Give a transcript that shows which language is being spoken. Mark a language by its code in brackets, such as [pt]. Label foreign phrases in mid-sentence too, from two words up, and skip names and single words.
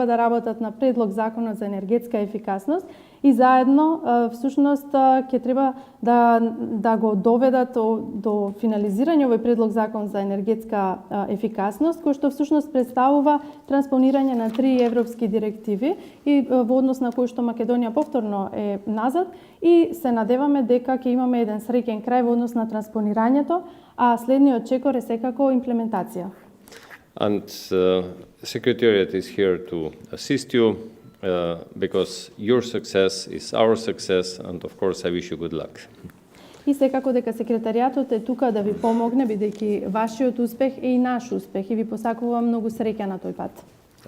[mk] да работат на предлог законот за енергетска ефикасност и заедно всушност ќе треба да го доведат до финализирање овој предлог закон за енергетска ефикасност, кој што всушност представува транспонирање на 3 европски директиви и во однос на кој што Македонија повторно е назад, и се надеваме дека ќе имаме еден среќен крај во однос на транспонирањето, а следниот чекор е секако имплементација. [en] And Secretariat is here to assist you because your success is our success, and of course I wish you good luck. [mk] И секако дека секретаријатот е тука да ви помогне, бидејќи вашиот успех е и наш успех, и ви посакувам многу среќа на тој пат.